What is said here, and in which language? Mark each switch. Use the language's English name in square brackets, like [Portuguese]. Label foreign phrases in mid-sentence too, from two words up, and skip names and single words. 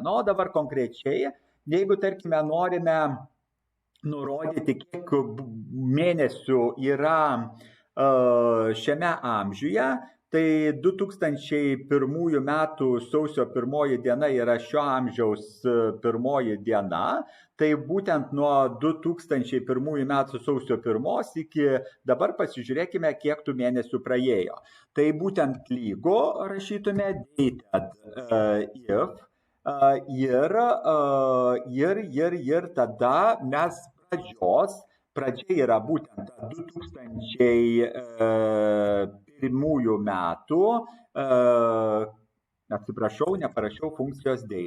[Lithuanian] Na, o dabar konkrečiai, jeigu, tarkime, norime nurodyti, kiek mėnesių yra šiame amžiuje, tai 2001 metų sausio 1 diena yra šio amžiaus 1 diena, tai būtent nuo 2001 metų sausio 1 iki dabar pasižiūrėkime, kiek tų mėnesių praėjo. Tai būtent lygu rašytume dated if Ir tada mes pradžia yra būtent 2001 metų, atsiprašau, neparašiau funkcijos date.